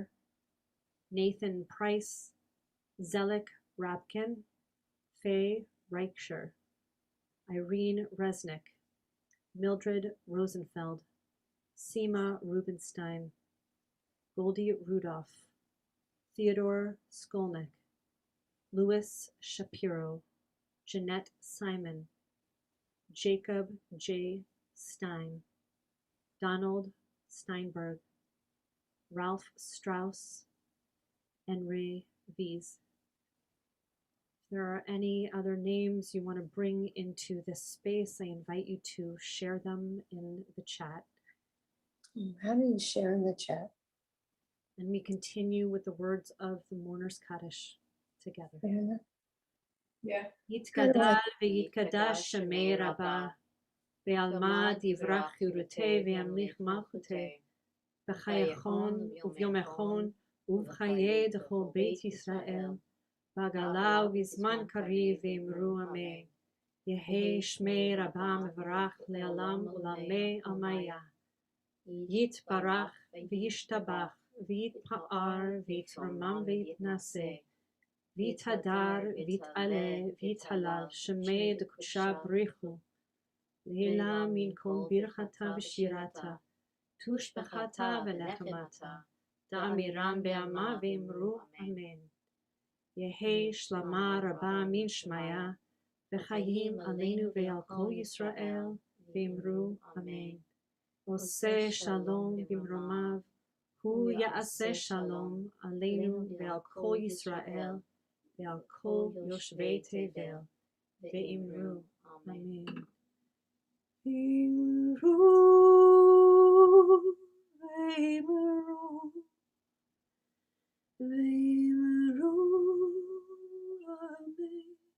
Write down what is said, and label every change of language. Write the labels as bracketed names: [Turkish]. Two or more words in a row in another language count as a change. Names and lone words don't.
[English] Nathan Price, Zelik Rabkin, Faye Reichscher, Irene Resnick, Mildred Rosenfeld, Seema Rubenstein, Goldie Rudolph, Theodore Skolnick, Louis Shapiro, Jeanette Simon, Jacob J. Stein, Donald Steinberg, Ralph Strauss, and Ray Vies. If there are any other names you want to bring into this space, I invite you to share them in the chat. How do you share in the chat? And we continue with the words of the Mourner's Kaddish together. Yeah. [Aramaic] יתגדל ויתקדש שמיה רבא, בעלמא די ברא כרעותיה וימליך מלכותיה, בחייכון וביומיכון ובחיי דכל בית ישראל, בעגלא ובזמן קריב ואמרו אמן, יהא שמיה רבא מברך לעלם ולעלמי עלמיא, יתברך וישתבח ויתפאר ויתרומם ויתנשא, ויתהדר, ויתעלה, ויתהלל, שמיה דקודשא בריך הוא, לעלא מן כל ברכתא ושירתא, תשבחתא ונחמתא, דאמירן בעלמא ואמרו אמן. יהא שלמא רבא מן שמיא, וחיים עלינו ועל כל ישראל, ואמרו אמן. [Hebrew] עושה שלום במרומיו, הוא יעשה שלום עלינו ועל כל ישראל, ועל כל יושבי תבל, ואמרו, אמן. ואמרו, ואמרו, ואמרו, אמן.